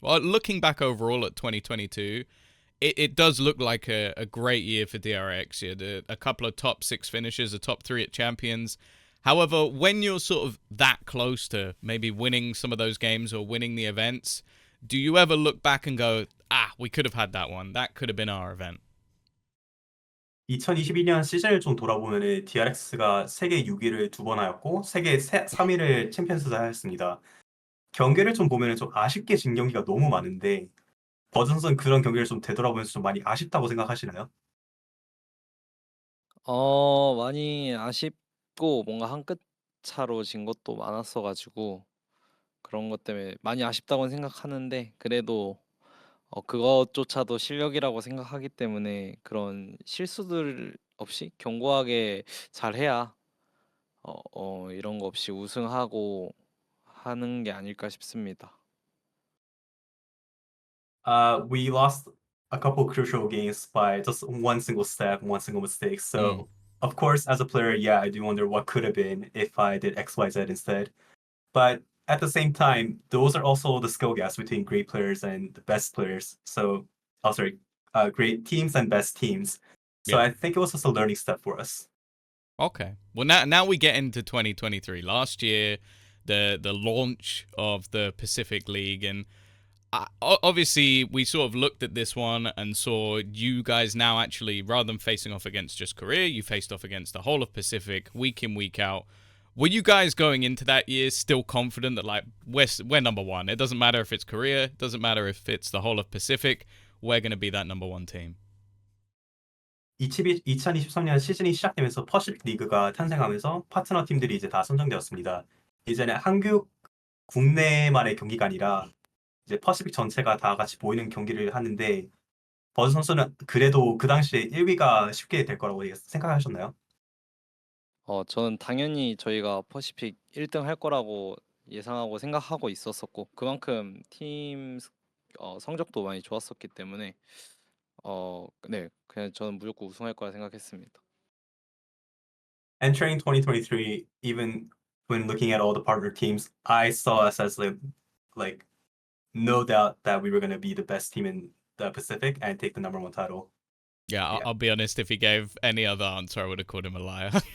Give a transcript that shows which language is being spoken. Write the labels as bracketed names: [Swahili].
[English] Well, looking back overall at 2022, it does look like a great year for DRX. You had a couple of top 6 finishes, a top 3 at Champions. However, when you're sort of that close to maybe winning some of those games or winning the events, do you ever look back and go, we could have had that one. That could have been our event? [Korean] 2022년 시즌을 좀 돌아보면은 DRX가 세계 6위를 2번 하였고 세계 3위를 챔피언스에서 하였습니다. 경기를 좀 보면은 좀 아쉽게 진 경기가 너무 많은데 버즈 선수는 그런 경기를 좀 되돌아보면서 좀 많이 아쉽다고 생각하시나요? 많이 아쉽고 뭔가 한 끗 차로 진 것도 많았어 가지고 그런 것 때문에 많이 아쉽다고는 생각하는데 그래도 그것조차도 실력이라고 생각하기 때문에 그런 실수들 없이 견고하게 잘해야 이런 거 없이 우승하고 하는 게 아닐까 싶습니다. [English] We lost a couple crucial games by just one single step, one single mistake. Mm. So, of course, as a player, yeah, I do wonder what could have been if I did X, Y, Z instead. But at the same time, those are also the skill gaps between great players and the best players. So, oh, sorry, great teams and best teams. So Yeah. I think it was just a learning step for us. Okay. Well, now we get into 2023. Last year, the launch of the Pacific League, and obviously we sort of looked at this one and saw you guys now actually, rather than facing off against just Korea, you faced off against the whole of Pacific week in, week out. Were you guys going into that year still confident that like we're number one? It doesn't matter if it's Korea, it doesn't matter if it's the whole of Pacific. We're going to be that number one team. [Korean] 2023년 시즌이 시작되면서 퍼시픽 리그가 탄생하면서 파트너 팀들이 이제 다 선정되었습니다. 이제는 한국 국내만의 경기가 아니라 이제 퍼시픽 전체가 다 같이 모이는 경기를 하는데 버즈 선수는 그래도 그 당시에 1위가 쉽게 될 거라고 생각하셨나요? 저는 당연히 저희가 퍼시픽 1등 할 거라고 예상하고 생각하고 있었었고 그만큼 팀 성적도 많이 좋았었기 때문에 네, 그냥 저는 무조건 우승할 거라 생각했습니다. [English] Entering 2023, even when looking at all the partner teams, I saw us as like no doubt that we were going to be the best team in the Pacific and take the number one title. Yeah, Yeah. I'll be honest. If he gave any other answer, I would have called him a liar.